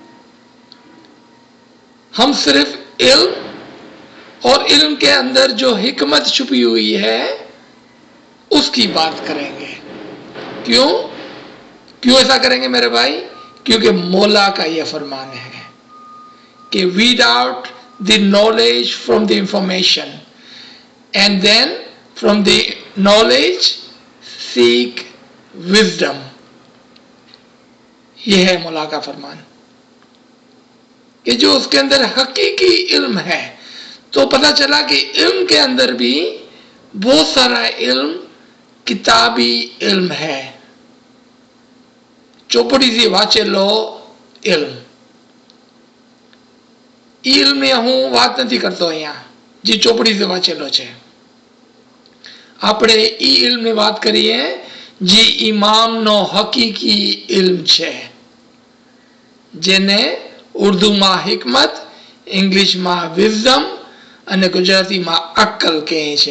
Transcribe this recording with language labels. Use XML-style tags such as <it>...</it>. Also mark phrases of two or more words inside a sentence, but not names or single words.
<ur>ہم صرف علم اور علم کے اندر جو حکمت چھپی ہوئی ہے اس کی بات کریں گے. کیوں ایسا کریں گے میرے بھائی؟ کیونکہ مولا کا یہ فرمان ہے کہ</ur> <en>weed out the knowledge from the information and then from the knowledge seek wisdom.</en> <ur>یہ ہے مولا کا فرمان کہ جو اس کے اندر حقیقی علم ہے. تو پتہ چلا کہ علم کے اندر بھی بہت سارا علم کتابی علم ہے.</ur> <gu>ચોપડી થી વાંચેલો ઇલ્મ. ઇલ્મની હું વાત નથી કરતો અહીંયા, જે ચોપડીથી વાંચેલો છે. આપણે ઈ ઇલ્મની વાત કરીએ જે ઇમામનો હકીકી ઇલ્મ છે, જેને ઉર્દુમાં હિકમત, ઇંગ્લિશમાં વિઝડમ અને ગુજરાતીમાં અક્કલ કહે છે.</gu>